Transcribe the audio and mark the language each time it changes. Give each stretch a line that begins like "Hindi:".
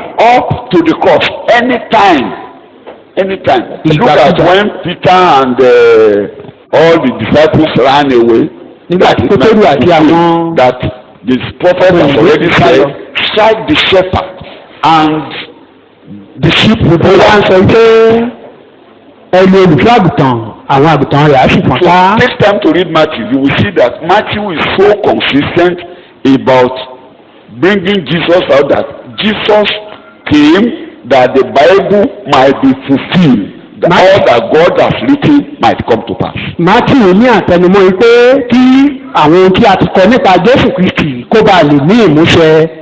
English: Up to the cross anytime. Look at when Peter and all the disciples ran away.
Yoruba: nígbà tí Pétérù àti àwọn.
English: that the prophet has already said strike the shepherd and the sheep will
Yoruba: ó wá ń sọ pé ẹni olùfẹ́ àgùntàn àwọn àgùntàn rẹ̀ á sì fọ́n ká.
English: Take time to read Matthew. You will see that Matthew is so consistent about bringing Jesus out that Jesus came that the Bible might be fulfilled. All that God has written might come to pass.
Yoruba: Matthew ní àtẹnumọ́ yìí pé kí àwọn ohun tí a ti kọ nípa Jésù Kristi kó bá lè ní ìmúṣẹ.